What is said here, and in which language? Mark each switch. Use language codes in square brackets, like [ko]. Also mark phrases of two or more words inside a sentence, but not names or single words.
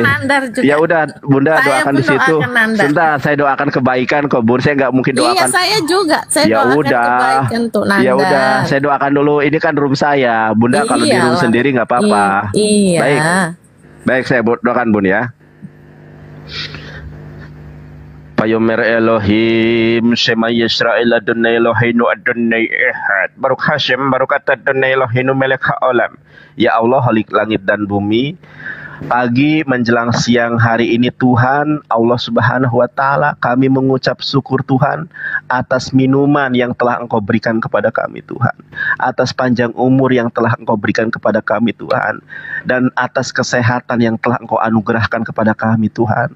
[id] Nandar juga. Ya udah, Bunda Saya doakan pun di situ. doakan Nandar. Sebentar, saya doakan kebaikan kok, Bun. Saya nggak mungkin Iya, doakan. saya juga. Saya Ya doakan udah, kebaikan untuk Nandar. ya udah. Saya doakan dulu. Ini kan room saya, Bunda. Kalau di room Iyalah. sendiri nggak apa-apa. Iya. Baik, baik. Saya doakan, Bun ya. [he] ויאמר אלהים שמע ישראל אדני אלהינו אדני אחד ברוך השם ברוך אתה אדני אלהינו מלך העולם. [id] Ya Allah Khalik langit dan bumi, pagi menjelang siang hari ini Tuhan Allah [ar] سبحانه وتعالى, [id] kami mengucap syukur Tuhan atas minuman yang telah Engkau berikan kepada kami Tuhan, atas panjang umur yang telah Engkau berikan kepada kami Tuhan, dan atas kesehatan yang telah Engkau anugerahkan kepada kami Tuhan.